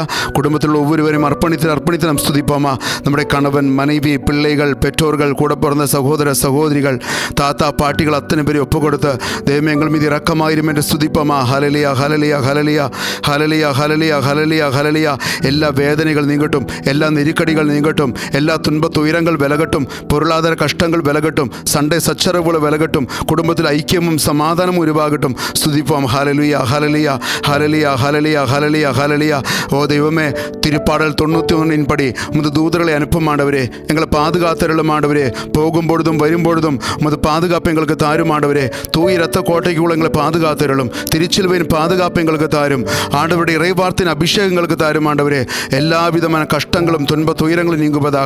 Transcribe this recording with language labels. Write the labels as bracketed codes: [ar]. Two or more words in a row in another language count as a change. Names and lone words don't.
[ta] குடும்பத்தில் ஒவ்வொருவரையும் அர்ப்பணித்து நாம் ஸ்துதிப்போமா? நம்முடைய கணவன், மனைவி, பிள்ளைகள், பெற்றோர்கள், கூட பிறந்த சகோதர சகோதரிகள், தாத்தா பாட்டிகள் அத்தனை பேரை ஒப்பு கொடுத்த தெய்வம் எங்கள் மீது இரக்கமாயிரும் என்று ஸ்துதிப்போமா? ஹல்லேலூயா ஹல்லேலூயா ஹல்லேலூயா ஹல்லேலூயா ஹல்லேலூயா ஹல்லேலூயா ஹல்லேலூயா. எல்லா வேதனைகள் நீங்கட்டும், எல்லா நெருக்கடிகள் நீங்கட்டும், எல்லா துன்ப துயரங்கள் விலகட்டும், பொருளாதார கஷ்டங்கள் விலகட்டும், சண்டை சச்சரவுகள் விலகட்டும், [ml] കുടുംബത്തിൽ ഐക്യവും സമാധാനവും ഉരുവാകട്ടും. സ്തുതിപ്പാം. ഹല്ലേലൂയ, ഹല്ലേലൂയ, ഹല്ലേലൂയ, ഹല്ലേലൂയ, ഹല്ലേലൂയ, ഹല്ലേലൂയ. ഓ ദൈവമേ, [ta] തിരുപ്പാടൽ 91 படி உமது தூதர்களை அனுப்பும் ஆண்டவரே. எங்களை பாதுகாத்தருளும் ஆண்டவரே. போகும்பொழுதும் வரும்பொழுதும் உமது பாதுகாப்பு எங்களுக்கு தாரும் ஆண்டவரே. தூய இரத்த கோட்டைக்குள்ள எங்களை பாதுகாத்தருளும். திருச்சிலுவையின் பாதுகாப்பு எங்களுக்கு தாரும் ஆண்டவருடைய இறைவார்த்தையின் அபிஷேகம் எங்களுக்கு தாரும் ஆண்டவரே. எல்லா விதமான கஷ்டங்களும் துன்ப துயரங்களும் நீங்குவதாக.